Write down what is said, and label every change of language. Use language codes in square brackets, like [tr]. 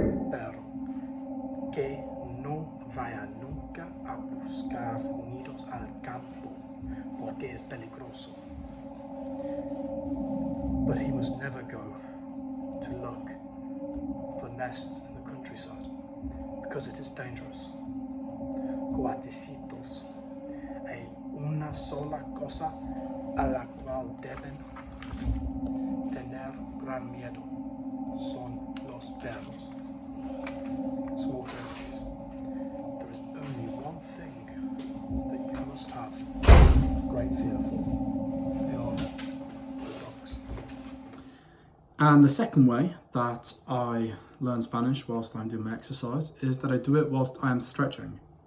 [es] Pero que no vaya nunca a buscar nidos al campo, porque es peligroso. [en] But he must never go to look for nests in the countryside, because it is dangerous. [es] Cuatecitos, hay una sola cosa a la cual deben tener gran miedo, son los perros. [en] Small parentheses. There is only one thing that you must have great fear for. They are the dogs. And the second way that I learn Spanish whilst I'm doing my exercise is that I do it whilst I am stretching.